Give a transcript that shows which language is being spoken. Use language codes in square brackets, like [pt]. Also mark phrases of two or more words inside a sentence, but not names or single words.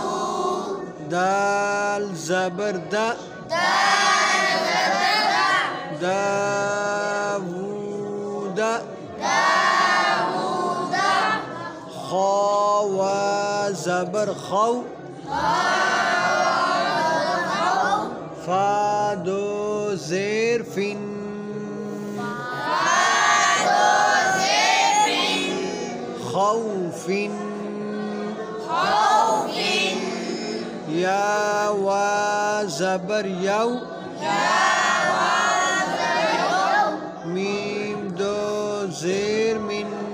[ps] دا دال زبر دا داوود خوا زبر خو فادو زیر فن خوف یا و زبر یو میم دو زیر من